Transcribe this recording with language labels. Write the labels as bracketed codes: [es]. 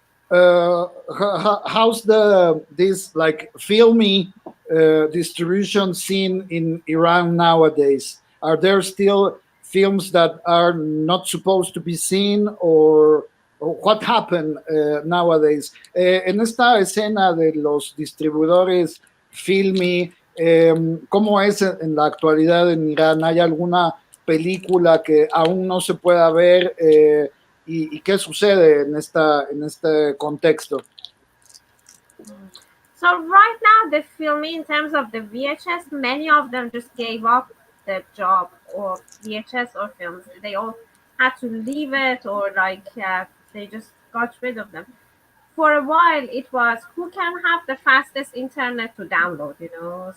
[en] How's this like filmy distribution scene in Iran nowadays? Are there still films that are not supposed to be seen, or what happened nowadays. [es] En esta escena de los distribuidores Filmi, ¿cómo es en la actualidad en Irán? ¿Hay alguna película que aún no se pueda ver? ¿Y qué sucede en este contexto? [en] So right now, the filming in terms of the VHS, many of them just gave up the job or VHS or films. They all had to leave it, or like they just got rid of them. For a while, it was who can have the fastest internet to download, you know.